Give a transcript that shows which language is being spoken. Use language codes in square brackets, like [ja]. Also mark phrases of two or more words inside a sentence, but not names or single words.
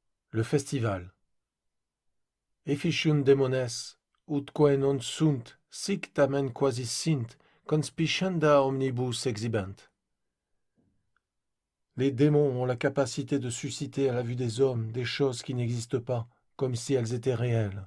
[fr] Le festival. [la] Efficium demones, ut quae non sunt, sic tamen quasi sint, conspicienda omnibus exhibent. [fr] Les démons ont la capacité de susciter à la vue des hommes des choses qui n'existent pas, comme si elles étaient réelles.